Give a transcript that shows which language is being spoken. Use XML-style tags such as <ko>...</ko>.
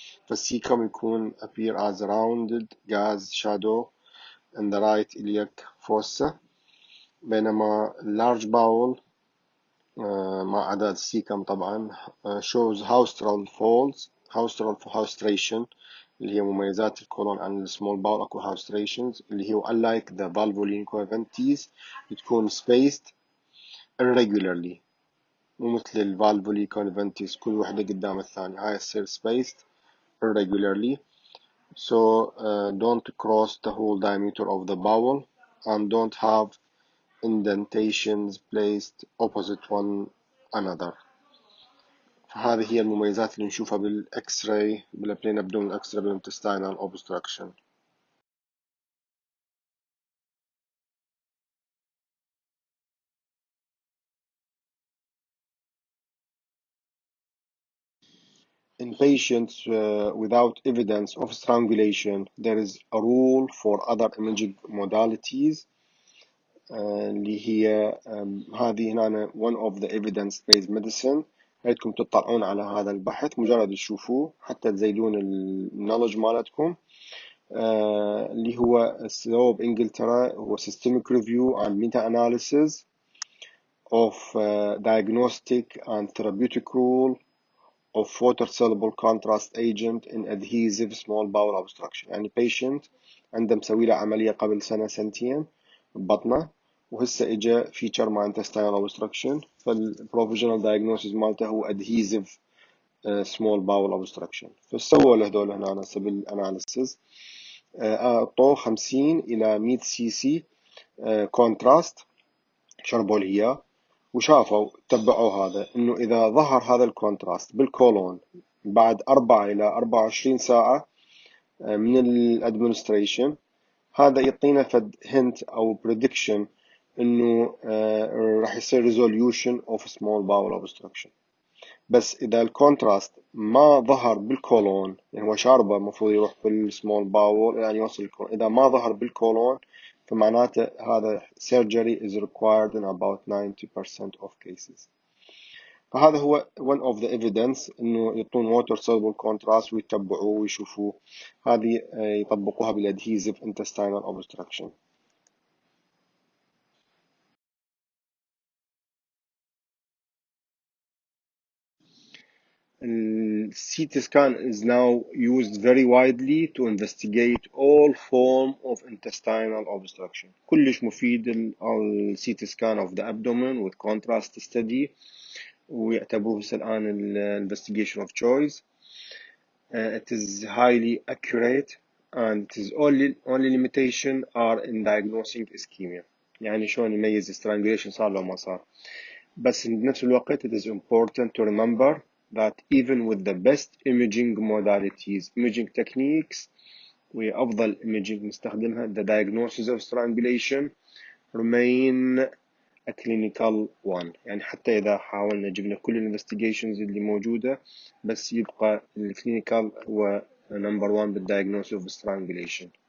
<en>فالcecum</en> <ar>يكون</ar> <en>appear as a rounded gas shadow in the right iliac fossa.</en> <ar>بينما</ar> <en>large bowel</en> <ar>مع عدد الcecum طبعا</ar> <en>shows haustral haustration</en> <ar>اللي هي مميزات الكولون عن السمول باول. اكو haustration اللي هو</ar> <en>unlike the valvuline cavities</en> <ar>بتكون</ar> <en>spaced irregularly،</en> <ar>مو مثل الفالفولي cavities كل وحدة قدام الثانية، هاي تصير spaced irregularly.</ar> <en>So don't cross the whole diameter of the bowel and don't have indentations placed opposite one another.</en> <ar>فهذه هي المميزات اللي نشوفها بالإكس راي بالبلين abdominal إكس راي بالintestinal obstruction.</ar> <en>In patients without evidence of strangulation, there is a rule for other imaging modalities</en> <ar>اللي هي هذه هنا</ar> <en>one of the evidence-based medicine.</en> <ar>بدكم تطلعون على هذا البحث مجرد تشوفوه حتى تزيدون النولج مالتكم. اللي هو سووه بإنجلترا هو</ar> <en>systemic review and meta-analysis of diagnostic and therapeutic rule of water-soluble contrast agent in adhesive small bowel obstruction.</en> <ar>يعني patient عنده مسوي له عملية قبل سنة سنتين ببطنه وهسه اجى feature مع</ar> <en>intestinal obstruction،</en> <ar>فالprovisional diagnosis مالته هو</ar> <en>adhesive small bowel obstruction.</en> <ar>فسووا له هذول هنا سبل analysis، أعطوه 50 إلى 100 سي سي كونتراست، شربوا له وشافوا تبعوا هذا انه اذا ظهر هذا الكونتراست بالكولون بعد 4 إلى 24 ساعة من الادمنستريشن. هذا يعطينا فد هنت أو prediction إنه راح يصير</ar> <en>resolution of small bowel obstruction.</en> <ar>بس إذا الكونتراست ما ظهر بالكولون، يعني هو شاربه المفروض يروح بالسمول باول إلى أن يوصل الكولون، إذا ما ظهر بالكولون فمعناته هذا</ar> <en>surgery is required in about 90% of cases.</en> <ar>فهذا هو</ar> <en>one of the evidence</en> <ar>إنه يعطون</ar> <en>water soluble contrast</en> <ar>ويتبعوه ويشوفوه. هذه يطبقوها بالadhesive intestinal obstruction.</ar> <en>CT scan is now used very widely to investigate all form of intestinal obstruction.</en> <ar>كلش مفيد ال</ar> <en>CT scan of the abdomen with contrast study</en> <ar>ويعتبروه الآن ال</ar> <en>investigation of choice. It is highly accurate and it is only limitation are in diagnosing ischemia.</en> <ar>يعني شلون يميز strangulation صار لو ما صار. بس بنفس الوقت</ar> <en>it is important to remember that even with the best imaging modalities, imaging techniques</en> <ar>وأفضل imaging نستخدمها,</ar> <en>the diagnosis of strangulation remain a clinical one.</en> <ar>يعني حتى إذا حاولنا جبنا كل investigations اللي موجودة بس يبقى الكلينيكال هو</ar> <en>number one</en> <ar>بالdiagnosis of strangulation.</ar>